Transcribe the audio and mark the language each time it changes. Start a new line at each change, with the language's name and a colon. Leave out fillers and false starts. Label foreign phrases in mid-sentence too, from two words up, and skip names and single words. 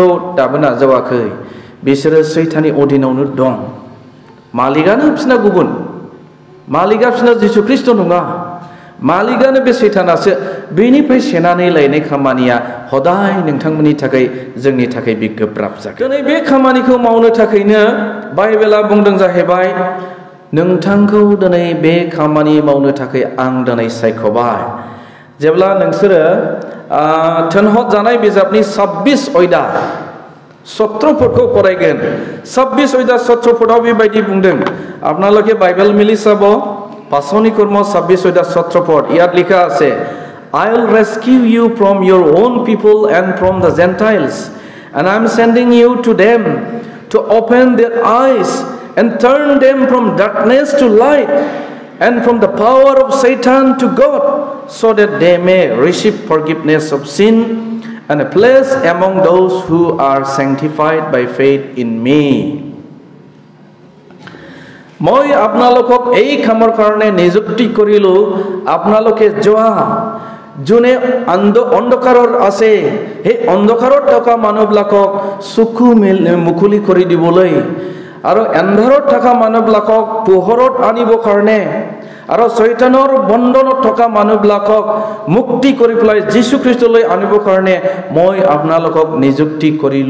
Bodo: दाबो नाजावाखै बिसोरो सैताननि अधीनावनो दं मालिकआनो बिसोरना गुबुन मालिकआ बिसोरना जिसु ख्रिस्ट नङा मालिकआनो बे सैतानासो बेनिफ्राय सेनानै लायनाय खामानिया हदाय नोंथांमोननि थाखाय जोंनि थाखाय बे गोब्राब जागोन दिनै बे खामानिखौ मावनो थाखायनो बाइबेला बुंदों जाहैबाय नोंथांखौ दिनै बे खामानि मावनो थाखाय आं दिनै सायख'बाय जेब्ला नोंसोरो थिनहरजानाय बिजाबनि 26 अध्याय 17 पदखौ फरायगोन 26 अध्याय 17 पदाव बेबायदि बुंदों
Assamese: আপোনালোকে বাইবেল মিলি চাব পাচনি কৰ্ম 26 অধ্যায় 17 পদ ইয়াত লিখা আছে
English: I will rescue you from your own people and from the Gentiles And I'm sending you to them to open their eyes and turn them from darkness to light and from the power of Satan to God, so that they may receive forgiveness of sin and a place among those who are sanctified by faith in me.
Assamese: মই আপোনালোকক এই কামৰ কাৰণে নিযুক্তি কৰিলো, আপোনালোকে যোৱা, যোনে অন্ধকাৰত আছে সেই অন্ধকাৰত থকা মানুহবিলাকক চকু মুকলি কৰি দিবলৈ, আৰু এন্ধাৰত থকা মানুহবিলাকক পোহৰত আনিবৰ কাৰণে, আৰু শয়তানৰ বন্ধনত থকা মানুহবিলাকক মুক্তি কৰি পেলাই যীশু খ্ৰীষ্টলৈ আনিবৰ কাৰণে মই আপোনালোকক নিযুক্তি কৰিলো।